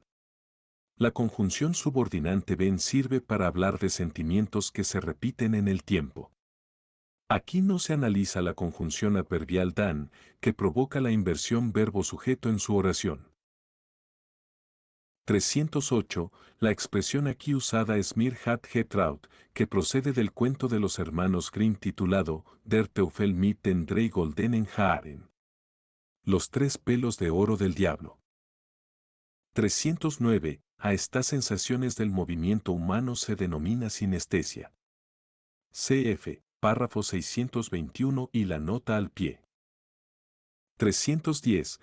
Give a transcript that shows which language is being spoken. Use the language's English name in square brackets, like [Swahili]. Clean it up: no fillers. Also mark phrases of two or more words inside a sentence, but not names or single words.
[Spanish] La conjunción subordinante ben sirve para hablar de sentimientos que se repiten en el tiempo. Aquí no se analiza la conjunción adverbial dan, que provoca la inversión verbo-sujeto en su oración. 308. La expresión aquí usada es [German] Mir hat getraut, [Spanish] que procede del cuento de los hermanos Grimm titulado Der Teufel mit den drei goldenen Haaren. Los tres pelos de oro del diablo. 309. A estas sensaciones del movimiento humano se denomina sinestesia. Cf. Párrafo 621 y la nota al pie. 310.